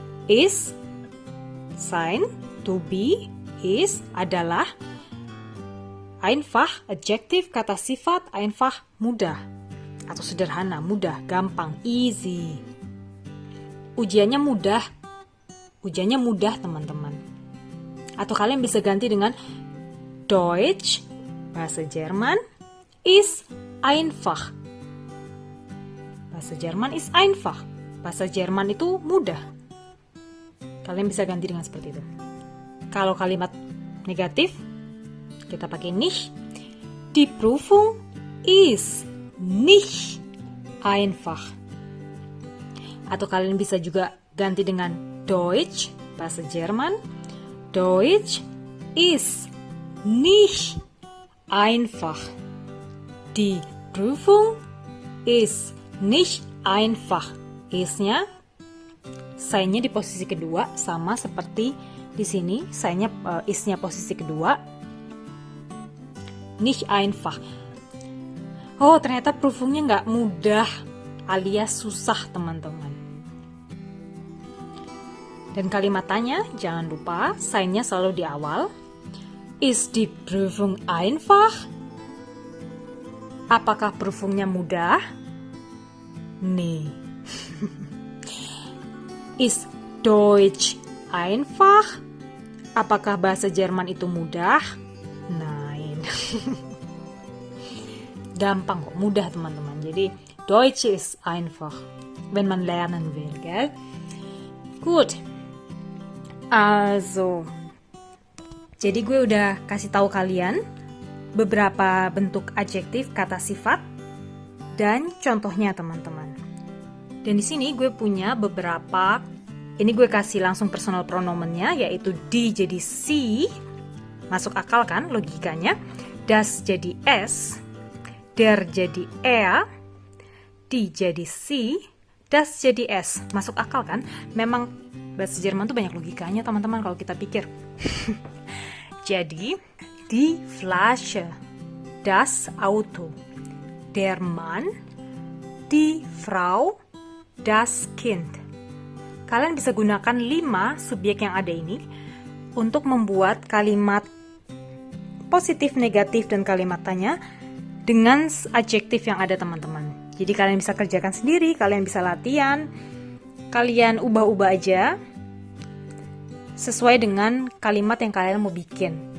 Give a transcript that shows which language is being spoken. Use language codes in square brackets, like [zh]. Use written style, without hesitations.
[id] Ist, sein, to be, is adalah einfach, adjektif, kata sifat, einfach, mudah atau sederhana, mudah, gampang, easy. Ujiannya mudah teman-teman. Atau kalian bisa ganti dengan Deutsch, bahasa Jerman, [de] ist einfach. [id] Bahasa Jerman [de] ist einfach. [id] Bahasa Jerman itu mudah. Kalian bisa ganti dengan seperti itu. Kalau kalimat negatif, kita pakai nicht. [de] Die Prüfung ist nicht einfach. [id] Atau kalian bisa juga ganti dengan Deutsch, bahasa Jerman. [de] Deutsch ist nicht einfach. Die Prüfung ist nicht einfach. [id] Is-nya, sign-nya di posisi kedua sama seperti di sini, sign-nya is-nya posisi kedua. [de] Nicht einfach. [id] Oh, ternyata Prüfungnya nggak mudah alias susah teman-teman. Dan kalimat tanya, jangan lupa sign-nya selalu di awal. [de] Ist die Prüfung einfach? [id] Apakah Prüfungnya mudah? Nee. [de] Ist Deutsch einfach? [id] Apakah bahasa Jerman itu mudah? [de] Nein. [id] Gampang kok, mudah teman-teman. [de] Jadi Deutsch ist einfach, wenn man lernen will, gell? [id] Gut. Also, jadi gue udah kasih tahu kalian beberapa bentuk adjektif, kata sifat, dan contohnya teman-teman. Dan di sini gue punya beberapa. Ini gue kasih langsung personal pronomennya, yaitu die jadi sie. Masuk akal kan logikanya? Das jadi es, der jadi er, die jadi sie, das jadi es. Masuk akal kan? Memang bahasa Jerman tuh banyak logikanya teman-teman kalau kita pikir. [de] Jadi, die Flasche, das Auto, der Mann, die Frau, das Kind. [id] Kalian bisa gunakan 5 subjek yang ada ini untuk membuat kalimat positif, negatif, dan kalimat tanya dengan adjektif yang ada teman-teman. Jadi kalian bisa kerjakan sendiri, kalian bisa latihan, kalian ubah-ubah aja sesuai dengan kalimat yang kalian mau bikin.